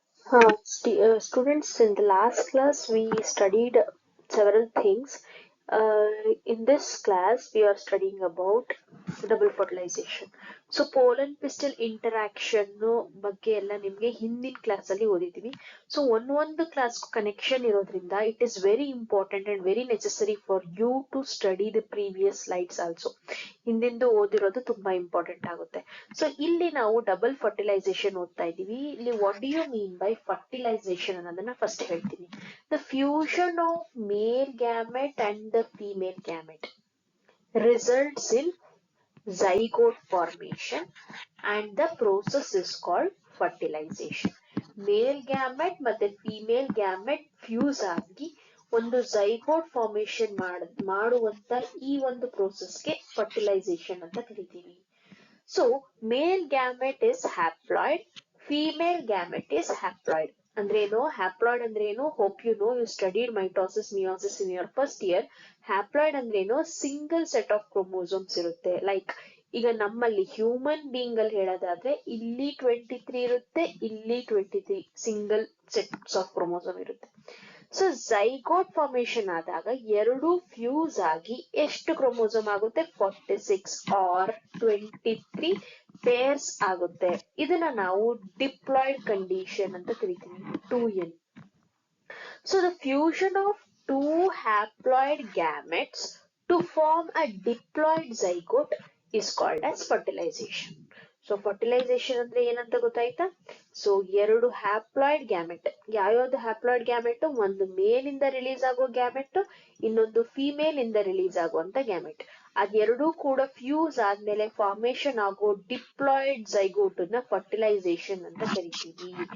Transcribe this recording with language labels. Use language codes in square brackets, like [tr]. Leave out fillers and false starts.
[en] Students, in the last class we studied several things. Uh, in this class, we are studying about double fertilization. [kn] So pollen pistol interaction ಬಗ್ಗೆ ಎಲ್ಲ ನಿಮ್ಗೆ ಹಿಂದಿನ class ಅಲ್ಲಿ ಓದಿದೀವಿ. So ಒಂದೊಂದು class connection ಇರೋದ್ರಿಂದ [en] It is very important and very necessary for you to study the previous slides also. [kn] ಹಿಂದಿಂದು ಓದಿರೋದು ತುಂಬಾ important ಆಗುತ್ತೆ. ಸೊ ಇಲ್ಲಿ ನಾವು ಡಬಲ್ ಫರ್ಟಿಲೈಸೇಷನ್ ಓದ್ತಾ ಇದೀವಿ. ಇಲ್ಲಿ [en] what do you mean by fertilization [kn] ಅನ್ನೋದನ್ನ ಫಸ್ಟ್ ಹೇಳ್ತೀನಿ. [en] The fusion of male gamete and the female gamete results in zygote formation and the process is called fertilization. [kn] Mail gamete ಮತ್ತೆ female gamete fuse ಆಗಿ ಒಂದು zygote formation ಮಾಡುವಂತ ಈ ಒಂದು ಪ್ರೋಸೆಸ್ಗೆ fertilisation ಅಂತ ಕರಿತೀವಿ. [en] So male gamete is haploid, female gamete is haploid. [kn] ಅಂದ್ರೆ ಏನು ಹ್ಯಾಪ್ಲಾಯ್ಡ್ ಅಂದ್ರೆ ಏನು? [en] Hope you know, you studied mitosis meiosis in your first year. [kn] Haploid ಅಂದ್ರೆ ಏನು? ಸಿಂಗಲ್ ಸೆಟ್ ಆಫ್ ಕ್ರೋಮೋಸೋಮ್ಸ್ ಇರುತ್ತೆ. ಲೈಕ್ ಈಗ ನಮ್ಮಲ್ಲಿ ಹ್ಯೂಮನ್ ಬೀಯಿಂಗ್ ಅಲ್ಲಿ ಹೇಳೋದಾದ್ರೆ ಇಲ್ಲಿ 23 ಇರುತ್ತೆ, ಇಲ್ಲಿ 23 ಸಿಂಗಲ್ ಸೆಟ್ಸ್ ಆಫ್ ಕ್ರೋಮೋಸೋಮ್ ಇರುತ್ತೆ. ಸೊ ಝೈಗೋಟ್ ಫಾರ್ಮೇಶನ್ ಆದಾಗ ಎರಡು ಫ್ಯೂಸ್ ಆಗಿ ಎಷ್ಟು ಕ್ರೋಮೋಸೋಮ್ ಆಗುತ್ತೆ? 46 ಆರ್ 23 ಪೇರ್ಸ್ ಆಗುತ್ತೆ. ಇದನ್ನ ನಾವು ಡಿಪ್ಲಾಯ್ಡ್ ಕಂಡೀಷನ್ ಅಂತ ಕರಿತೀವಿ, 2n. [en] So the fusion of two haploid gametes to form a diploid zygote is called as fertilization. [kn] So fertilisation ಅಂದ್ರೆ ಏನಂತ ಗೊತ್ತಾಯ್ತಾ? ಸೊ ಎರಡು ಹ್ಯಾಪ್ಲಾಯ್ಡ್ ಗ್ಯಾಮೆಟ್, ಯಾವ್ಯಾವ್ದು ಹ್ಯಾಪ್ಲಾಯ್ಡ್ ಗ್ಯಾಮೆಟ್? ಒಂದು ಮೇಲ್ ಇಂದ ರಿಲೀಸ್ ಆಗೋ ಗ್ಯಾಮೆಟ್, ಇನ್ನೊಂದು ಫಿಮೇಲ್ ಇಂದ ರಿಲೀಸ್ ಆಗುವಂತ ಗ್ಯಾಮೆಟ್. ಅದೆರಡೂ ಕೂಡ ಫ್ಯೂಸ್ ಆದ್ಮೇಲೆ ಫಾರ್ಮೇಶನ್ ಆಗೋ ಡಿಪ್ಲಾಯ್ಡ್ ಝೈಗೋಟ್ ನ ಫರ್ಟಿಲೈಸೇಷನ್ ಅಂತ ಕರಿತೀವಿ.